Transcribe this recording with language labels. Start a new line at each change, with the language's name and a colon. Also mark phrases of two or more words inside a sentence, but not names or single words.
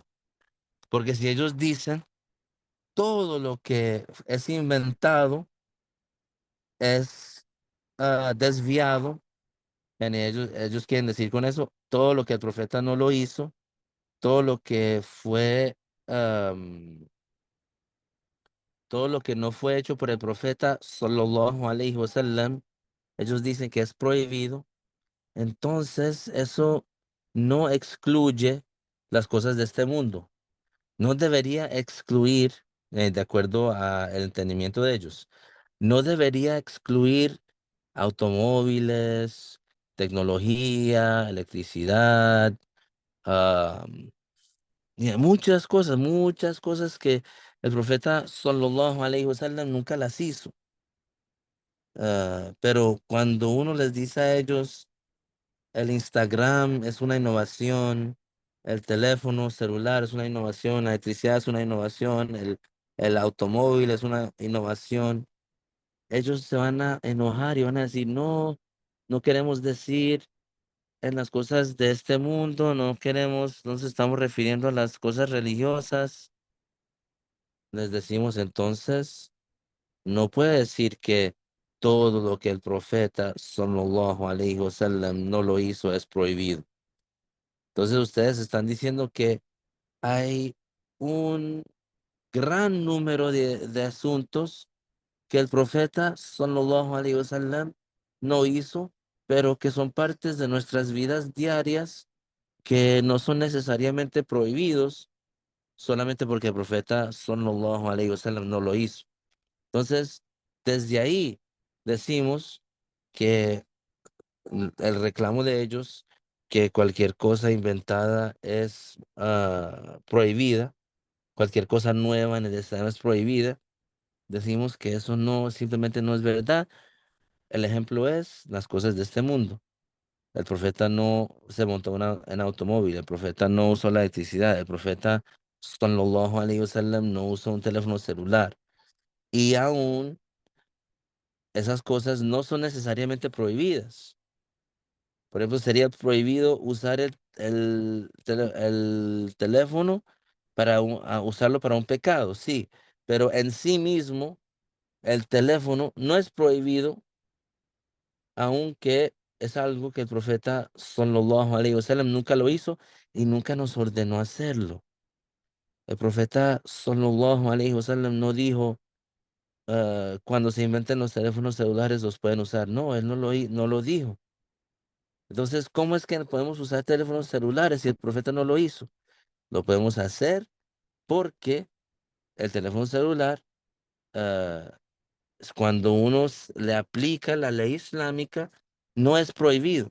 Spanish: Porque si ellos dicen todo lo que es inventado es desviado. Ellos quieren decir con eso todo lo que el profeta no lo hizo, todo lo que fue, am, todo lo que no fue hecho por el profeta,
Arabic: صلى الله عليه وسلم,
Spanish: ellos dicen que es prohibido. Entonces, eso no excluye las cosas de este mundo. No debería excluir, de acuerdo al entendimiento de ellos, no debería excluir automóviles, tecnología, electricidad, ah, y muchas cosas que el profeta
Arabic: صلى الله عليه وسلم
Spanish: nunca las hizo. Pero cuando uno les dice a ellos, el Instagram es una innovación, el teléfono celular es una innovación, la electricidad es una innovación, el automóvil es una innovación, ellos se van a enojar y van a decir, no, no queremos decir en las cosas de este mundo, no queremos, no nos estamos refiriendo a las cosas religiosas. Les decimos entonces, no puede decir que todo lo que el profeta
Arabic: صلى الله عليه وسلم
Spanish: no lo hizo es prohibido. Entonces ustedes están diciendo que hay un gran número de asuntos que el profeta
Arabic: صلى الله عليه وسلم
Spanish: no hizo, pero que son partes de nuestras vidas diarias que no son necesariamente prohibidos solamente porque el profeta
Arabic: صلى الله عليه وسلم
Spanish: no lo hizo. Entonces, desde ahí decimos que el reclamo de ellos, que cualquier cosa inventada es prohibida, cualquier cosa nueva necesaria es prohibida, decimos que eso no, simplemente no es verdad. El ejemplo es las cosas de este mundo. El profeta no se montó en automóvil, el profeta no usó la electricidad, el profeta
Arabic: صلى الله عليه وسلم
Spanish: no usó un teléfono celular. Y aún esas cosas no son necesariamente prohibidas. Por ejemplo, sería prohibido usar el teléfono para usarlo para un pecado, sí, pero en sí mismo el teléfono no es prohibido, aunque es algo que el profeta
Arabic: صلى الله عليه وسلم
Spanish: nunca lo hizo y nunca nos ordenó hacerlo. El profeta
Arabic: صلى الله عليه وسلم
Spanish: no dijo, cuando se inventen los teléfonos celulares los pueden usar. No, él no lo dijo. Entonces, ¿cómo es que podemos usar teléfonos celulares si el profeta no lo hizo? Lo podemos hacer porque el teléfono celular, ah, es cuando uno le aplica la ley islámica, no es prohibido.